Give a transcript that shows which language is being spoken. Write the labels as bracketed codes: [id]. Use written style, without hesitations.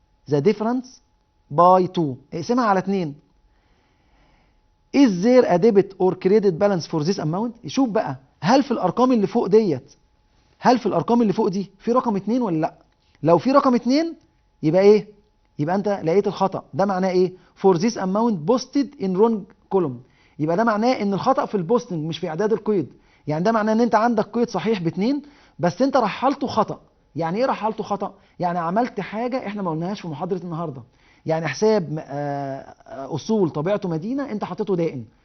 [en] the difference by 2. [ar] اقسمها على 2. [en] is there a debit or credit balance for this amount؟ [ar] شوف بقى هل في الارقام اللي فوق ديت، هل في الارقام اللي فوق دي في رقم 2 ولا لا؟ لو في رقم 2 يبقى ايه؟ يبقى انت لقيت الخطأ. ده معناه ايه؟ [en] for this amount posted in wrong column. [ar] يبقى ده معناه ان الخطأ في البوستنج مش في اعداد القيد. يعني ده معناه ان انت عندك قيد صحيح ب2 بس انت رحلته خطأ. يعني ايه رحلته خطأ؟ يعني عملت حاجة احنا ما قلناهاش في محاضرة النهارده. يعني حساب اصول طبيعته مدينة انت حطيته دائن.